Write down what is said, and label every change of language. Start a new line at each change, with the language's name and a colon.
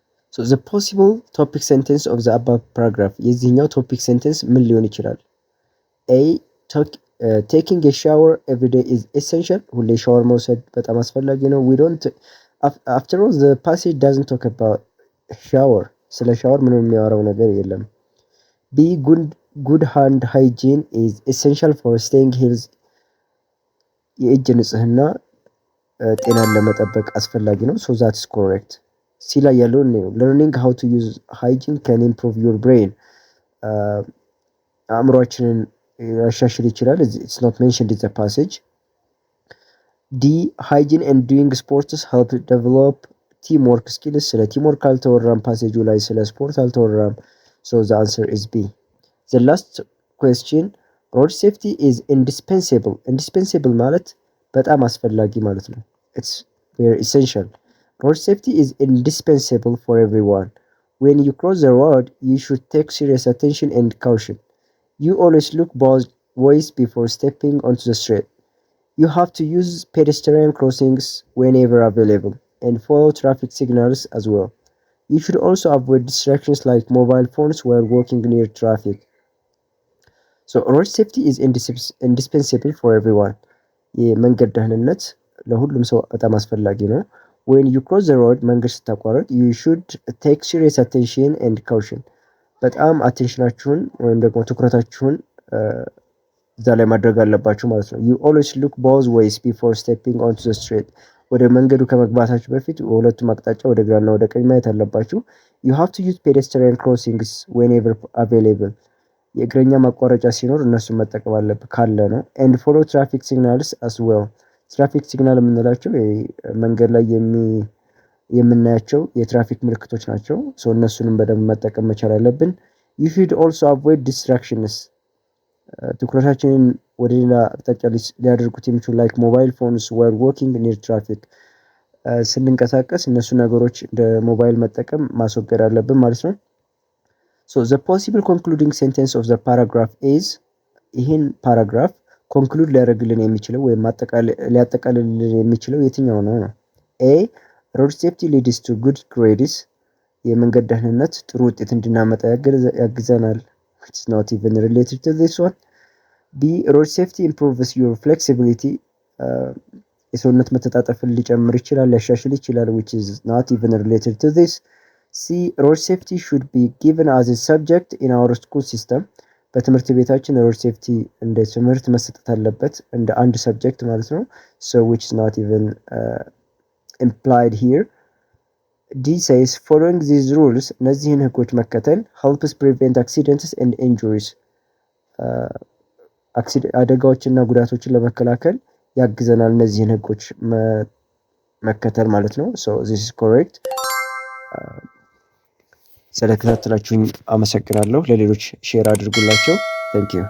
English: So the possible topic sentence of the above paragraph
Amharic: የዚህኛው topic sentence ምን ሊሆን ይችላል?
English: A. Taking a shower every day is essential.
Amharic: ሁሌ ሻወር መውሰድ በጣም አስፈላጊ ነው።
English: We don't after all the passage doesn't talk about shower.
Amharic: ስለ ሻወር ምንም የሚያወራው ነገር የለም። B.
English: Good hand hygiene is essential for staying healthy.
Amharic: የእጅ ንጽህና ጤናን ለመጠበቅ አስፈላጊ ነው።
English: So that is correct.
Amharic: ሲ ላይ ያለውን ነው
English: learning how to use hygiene can improve your brain.
Amharic: አእምሮአችንን ያሻሽል ይችላል።
English: It's not mentioned in the passage. D. Hygiene and doing sports help develop teamwork skills.
Amharic: ስለ teamwork አልተወራም ፓሴጁ ላይ ስለ ስፖርት አልተወራም።
English: So the answer is B. The last question, road safety is indispensable.
Amharic: Indispensable ማለት በጣም አስፈላጊ ማለት ነው።
English: It's very essential. Road safety is indispensable for everyone. When you cross the road, you should take serious attention and caution. You always look both ways before stepping onto the street. You have to use pedestrian crossings whenever available and follow traffic signals as well. You should also avoid distractions like mobile phones while walking near traffic. So road safety is indispensable for everyone.
Amharic: የመንገድ ደህንነት ለሁሉም ሰው በጣም አስፈላጊ ነው።
English: When you cross the road,
Amharic: መንገድ ስታቋርጥ,
English: you should take serious attention and caution.
Amharic: በጣም አቴንሽናችሁን ወይም ደግሞ ትኩረታችሁን እዛ ላይ ማድረግ አለባችሁ ማለት ነው።
English: You always look both ways before stepping onto the street.
Amharic: ወደ መንገዱ ከመግባታችሁ በፊት ሁለቱም አቅጣጫ ወደ ግራና ወደ ቀኝ ማየት አለባችሁ።
English: You have to use pedestrian crossings whenever available.
Amharic: የእግረኛ ማቋረጫ ሲኖር እነሱን መጠቀም አለብህ ካለ ነው።
English: And follow traffic signals as well.
Amharic: ትራፊክ ሲግናል የምንላቸው መንገድ ላይ የምናያቸው የትራፊክ ምልክቶች ናቸው። እነሱንም በደንብ መጠቀም መቻል አለብን።
English: You should also avoid distractions.
Amharic: ትኩረታችንን ወደ ሌላ አቅጣጫ ሊያደርጉት የሚችሉ
English: like mobile phones while walking near traffic.
Amharic: ስንንቀሳቀስ እነሱ ነገሮች እንደ ሞባይል መጠቀም ማስወገድ አለብን ማለት ነው።
English: So the possible concluding sentence of the paragraph is
Amharic: ይህን ፓራግራፍ ኮንክሉድ ሊያደርግልን የሚችለው ወይም ሊያጠቃልልን የሚችለው የትኛው ነው?
English: A. Road safety leads to good grades.
Amharic: የመንገድ ደህንነት ጥሩ ውጤት እንድናመጣ ያግዘናል.
English: It's not even related to this one. B. Road safety improves your flexibility.
Amharic: የሰውነት መተጣጠፍን ሊጨምር ይችላል ሊያሻሽል ይችላል.
English: Which is not even related to this. C. Road safety should be given as a subject in our school system.
Amharic: በትምህርት ቤታችን ሮድ ሴፍቲ እንደ ትምህርት መሰጠት አለበት እንደ አንድ ሰብጀክት ማለት ነው።
English: So which is not even implied here. D says following these rules,
Amharic: እነዚህን ህጎች መከተል
English: helps prevent accidents and injuries.
Amharic: አደጋዎችና ጉዳቶችን ለመከላከል ያግዘናል እነዚህን ህጎች መከተል ማለት ነው። So this is correct. ስለተከታተላችሁኝ አመሰግናለሁ። ለሌሎች ሼር አድርጉላቸው።
English: Thank you.